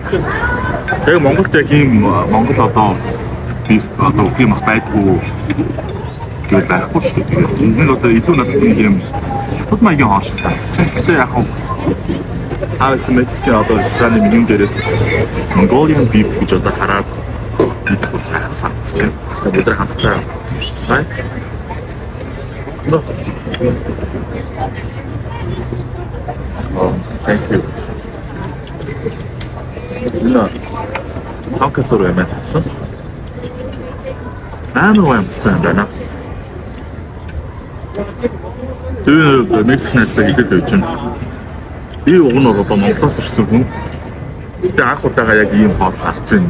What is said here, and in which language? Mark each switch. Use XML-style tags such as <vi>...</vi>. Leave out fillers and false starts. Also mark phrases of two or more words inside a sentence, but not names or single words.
<mn>Тэгээ Монголд яг ийм Монгол одоо beef одоо үгүй юм ах байдгүй гэж байхгүй шүү дээ. Энэ нь одоо илүү надад нэг юм хятад маягийн хоол шиг санагдаж байна. Гэтэ яг хавс Мексикийн одоо рестораны меню дээрээс</mn> <en>Mongolian beef</en> <mn>гэж одоо хараад идэх бас сайхан санагдаж байна. Тэгээд бид нар хамтдаа шийдсэн.</mn> <en>Oh, thank you.</en> <mn>Энэ тонкацуур юм байсан. Амар амттай юм байна. Тэр Мексикнаас тэгээд байж байна. Би уг нь одоо Монголоос ирсэн хүн. Гэтэ анх удаага яг ийм хоол гарч байна.</mn>